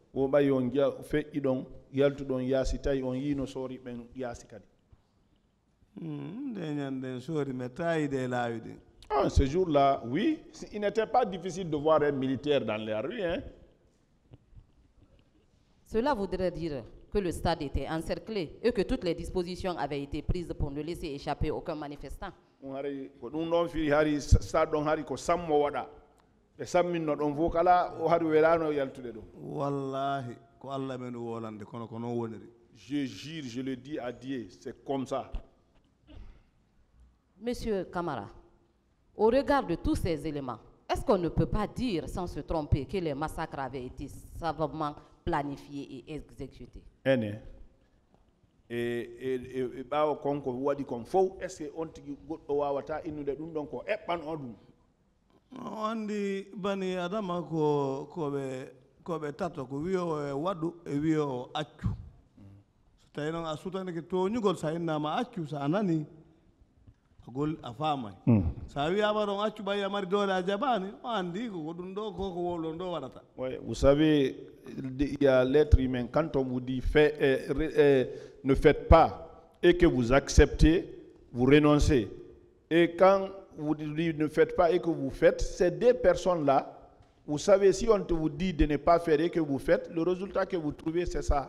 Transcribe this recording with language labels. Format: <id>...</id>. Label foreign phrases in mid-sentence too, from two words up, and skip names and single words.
<fr>Ce jour-là, oui, il n'était pas difficile de voir un militaire dans les rues. Hein. Cela voudrait dire que le stade était encerclé et que toutes les dispositions avaient été prises pour ne laisser échapper aucun manifestant.</fr> <ff>Wallahi, ko Allah men wolande kono ko non woniri.</ff> <fr>Je jure, je le dis à Dieu, c'est comme ça. Monsieur Camara, au regard de tous ces éléments, est-ce qu'on ne peut pas dire sans se tromper que les massacres avaient été savamment planifiés et exécutés?</fr> <ff>Et bawo konko wadi kon fo</ff> <fr>est-ce que on</fr> <ff>tigi goddo wawata innude dum don ko ebban odum? Andi bani adama ko be tato ko wiyo e wadu e wiyo accu so tawi noon a sutani ke toñugol sa innama accu sa nani gol a famay sa wiyama ɗon accu ɓayi a mari doole a jabani o andi ko ɗum ɗo koko wolɗon ɗo waɗata.</ff> <fr>Vous savez, il y a l'être humain, quand on vous dit ne faites pas et que vous acceptez, vous renoncez, Et quand vous dites ne faites pas et que vous faites, ces deux personnes-là, vous savez, si on vous dit de ne pas faire et que vous faites, le résultat que vous trouvez, c'est ça.</fr>